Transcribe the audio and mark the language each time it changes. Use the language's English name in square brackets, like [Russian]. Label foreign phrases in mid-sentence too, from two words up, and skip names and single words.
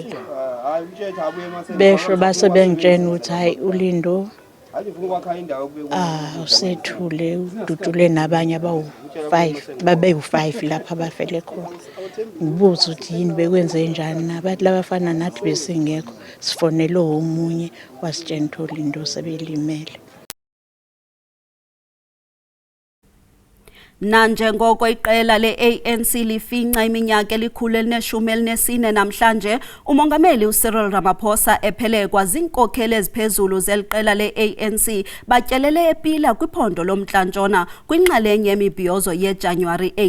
[Zulu] Besho base bengitshena ukuthi hayi uLindo usethule udutshule nabanye abawu5 babewu5 lapha abafele khona. Ngibuza ukuthi yini bekwenze njani nabathi labafana nathi besingekho sifonele omunye wasitshena ukuthi uLindo sebelimele. [Xhosa] Nanjengoko iqela le-ANC lifinca iminyaka eli-114 namhlanje, umongameli uCyril Ramaphosa ephelekwa ziinkokheli eziphezulu zeliqela le-ANC batyelele ePila kwiphondo lomntla-ntshona kwinxalenye yemibhiyozo yeJanuwari 8.